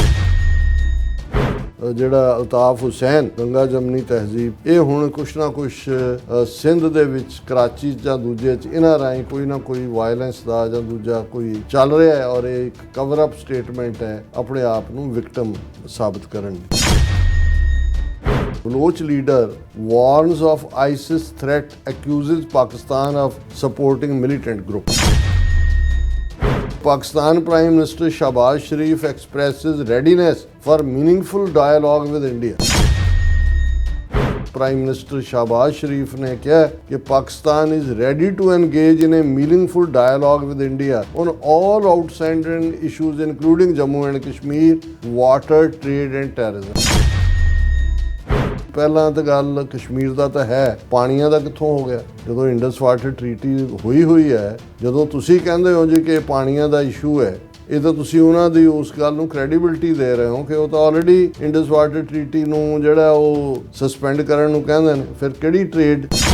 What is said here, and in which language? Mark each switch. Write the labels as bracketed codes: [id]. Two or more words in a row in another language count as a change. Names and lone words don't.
[pa] ਜਿਹੜਾ ਅਲਤਾਫ ਹੁਸੈਨ ਗੰਗਾ ਜਮਨੀ ਤਹਿਜ਼ੀਬ ਇਹ ਹੁਣ ਕੁਛ ਨਾ ਕੁਛ ਸਿੰਧ ਦੇ ਵਿੱਚ ਕਰਾਚੀ ਜਾਂ ਦੂਜੇ 'ਚ ਇਹਨਾਂ ਰਾਹੀਂ ਕੋਈ ਨਾ ਕੋਈ ਵਾਇਲੈਂਸ ਦਾ ਜਾਂ ਦੂਜਾ ਕੋਈ ਚੱਲ ਰਿਹਾ ਹੈ, ਔਰ ਇਹ ਇੱਕ [en] cover up statement [pa] ਹੈ ਆਪਣੇ ਆਪ ਨੂੰ ਵਿਕਟਮ ਸਾਬਤ ਕਰਨ ਦੀ। [en] Baloch leader warns of ISIS threat, accuses Pakistan of supporting militant group. Pakistan Prime Minister Shahbaz Sharif expresses readiness for meaningful dialogue with India. Prime Minister Shahbaz Sharif [hi] ने कहा कि [en] Pakistan is ready to engage in a meaningful dialogue with India on all outstanding issues including Jammu and Kashmir, water, trade and terrorism. [pa] ਪਹਿਲਾਂ ਤਾਂ ਗੱਲ ਕਸ਼ਮੀਰ ਦਾ ਤਾਂ ਹੈ, ਪਾਣੀਆਂ ਦਾ ਕਿੱਥੋਂ ਹੋ ਗਿਆ? ਜਦੋਂ ਇੰਡਸ ਵਾਟਰ ਟਰੀਟੀ ਹੋਈ ਹੈ, ਜਦੋਂ ਤੁਸੀਂ ਕਹਿੰਦੇ ਹੋ ਜੀ ਕਿ ਪਾਣੀਆਂ ਦਾ ਇਸ਼ੂ ਹੈ, ਇਹ ਤਾਂ ਤੁਸੀਂ ਉਹਨਾਂ ਦੀ ਉਸ ਗੱਲ ਨੂੰ ਕ੍ਰੈਡੀਬਿਲਿਟੀ ਦੇ ਰਹੇ ਹੋ ਕਿ ਉਹ ਤਾਂ ਆਲਰੇਡੀ ਇੰਡਸ ਵਾਟਰ ਟਰੀਟੀ ਨੂੰ ਜਿਹੜਾ ਉਹ ਸਸਪੈਂਡ ਕਰਨ ਨੂੰ ਕਹਿੰਦੇ ਨੇ, ਫਿਰ ਕਿਹੜੀ ਟ੍ਰੇਡ?